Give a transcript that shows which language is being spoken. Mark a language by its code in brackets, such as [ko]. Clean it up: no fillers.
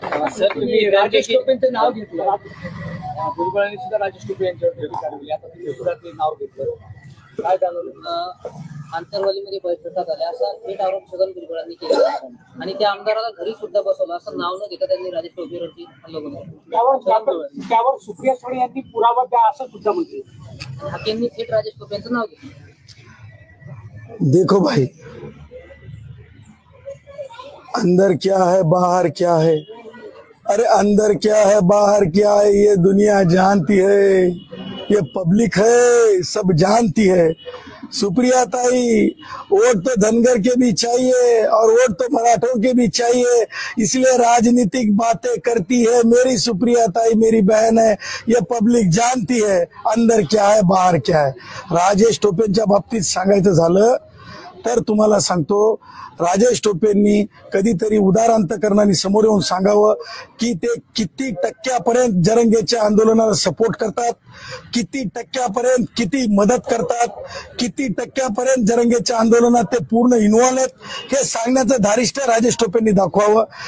[mr] Sir, तुम्ही राजेश टोपेंचं नाव घेतलं, भुजबळांनी सुद्धा राजेश टोपे यांच्यावर आता तुम्ही नाव घेतलं, काय जाणवलं? आंतरवालीमध्ये बैठका झाल्या असा थेट आरोप छगन भुजबळांनी केला आणि त्या आमदाराला घरी सुद्धा बसवलं असं नाव न घेता त्यांनी राजेश टोपेवरती हल्ला केला. त्यावर सुप्रिया सुळे यांनी पुरावा द्या असं सुद्धा म्हणते. हाकेंनी थेट राजेश टोपे यांचं नाव घेतलं. [hi] देखो भाई, अंदर क्या है बाहर क्या है, अरे अंदर क्या है बाहर क्या है ये दुनिया जानती है. ये पब्लिक है, सब जानती है। सुप्रिया ताई, वोट तो धनगर के भी चाहिए और वोट तो मराठों के भी चाहिए, इसलिए राजनीतिक बातें करती है। मेरी सुप्रिया ताई मेरी बहन है, ये पब्लिक जानती है अंदर क्या है बाहेर क्या आहे। [mr] राजेश टोपेंच्या बाबतीत सांगायचं झालं तर तुम्हाला सांगतो, राजेश टोपेंनी कधीतरी उदार अंतकरणाने समोर येऊन सांगावं की ते किती टक्क्यापर्यंत जरंगेच्या आंदोलनाला सपोर्ट करतात, किती टक्क्यापर्यंत किती मदत करतात, किती टक्क्यापर्यंत जरंगेच्या आंदोलनात ते पूर्ण इन्व्हॉल्व आहेत, हे सांगण्याचं धारिष्ट राजेश टोपेंनी दाखवावं।